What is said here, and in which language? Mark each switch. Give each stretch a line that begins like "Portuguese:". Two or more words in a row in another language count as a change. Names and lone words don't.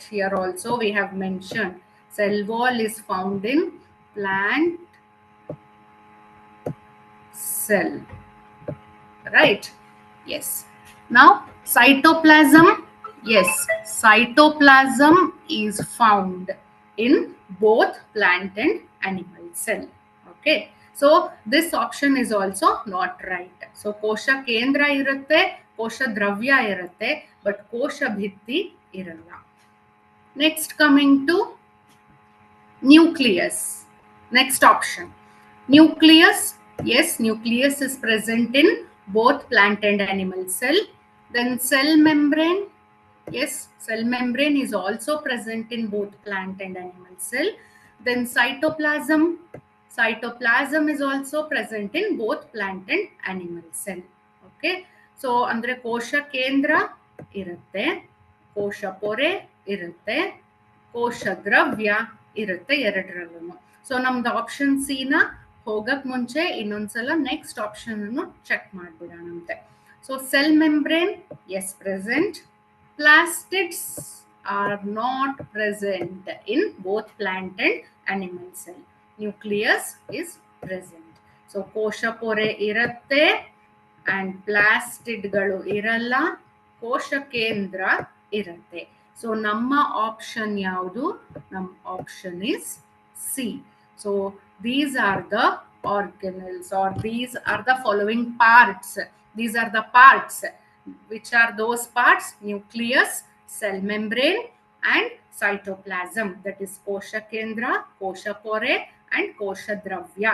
English: Here also we have mentioned cell wall is found in plant cell, right? Yes. Now cytoplasm, yes, cytoplasm is found in both plant and animal cell. Okay, so this option is also not right.
Kannada: So ಕೋಶ ಕೇಂದ್ರ ಇರುತ್ತೆ, ಕೋಶ ದ್ರವ್ಯ ಇರುತ್ತೆ, but ಕೋಶ ಭಿತ್ತಿ ಇರಲ್ಲ.
English: Next, coming to nucleus. Next option, nucleus, yes, nucleus is present in both plant and animal cell. Then cell membrane, yes, cell membrane is also present in both plant and animal cell. Then cytoplasm is also present in both plant and animal cell. Okay, so
Kannada: ಅಂದ್ರೆ ಕೋಶ ಕೇಂದ್ರ ಇರುತ್ತೆ, ಕೋಶ ಪೊರೆ ಇರುತ್ತೆ, ಕೋಶ ದ್ರವ್ಯ ಇರುತ್ತೆ ಎರಡರಲ್ಲೂ. ಸೊ ನಮ್ದು
English: option C
Kannada: ನ ಹೋಗಕ್ ಮುಂಚೆ ಇನ್ನೊಂದ್ಸಲ
English: next option
Kannada: ಅನ್ನು ಚೆಕ್ ಮಾಡ್ಬಿಡೋಣಂತೆ.
English: ಸೊ cell membrane, yes, present. Plastids are not present in both plant and animal cell. Nucleus is present.
Kannada: So ಕೋಶ ಪೊರೆ ಇರುತ್ತೆ and ಪ್ಲಾಸ್ಟಿಡ್‌ಗಳು ಇರಲ್ಲ, ಕೋಶ ಕೇಂದ್ರ ಇರುತ್ತೆ. So ನಮ್ಮ ಆಪ್ಷನ್ ಯಾವುದು? Nam
English: option is C. So these are the organelles, or these are the following parts. These are the parts. Which are those parts? Nucleus, cell membrane, and cytoplasm. That is
Kannada: ಕೋಶ ಕೇಂದ್ರ, ಕೋಶ ಪೊರೆ, and ಕೋಶ ದ್ರವ್ಯ.